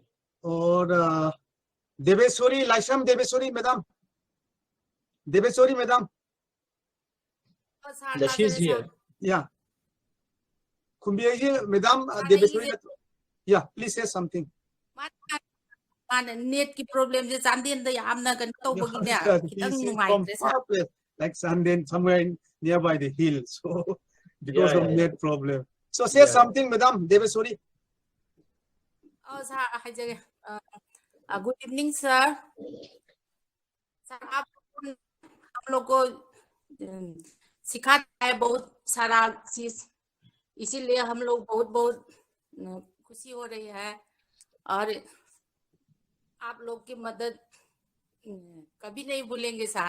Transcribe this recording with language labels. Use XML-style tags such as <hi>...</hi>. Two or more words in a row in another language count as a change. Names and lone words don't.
<en>Or Deveswari, Laisham Deveswari, madam. Deveswari, madam. Yeah, she's here. Yeah. Madam Deveswari. Yeah, please say something.</en> <mni>Net ki problem je Sanden the amna kan to</mni> <en>like Sanden somewhere nearby the hill, so because of net problem. So say something, madam Deveswari. Good evening, sir.</en> <hi>सर आप हम लोग को सिखाता है बहुत सारा चीज, इसीलिए हम लोग बहुत खुशी हो रही है और आप लोग की मदद कभी नहीं भूलेंगे सर.</hi>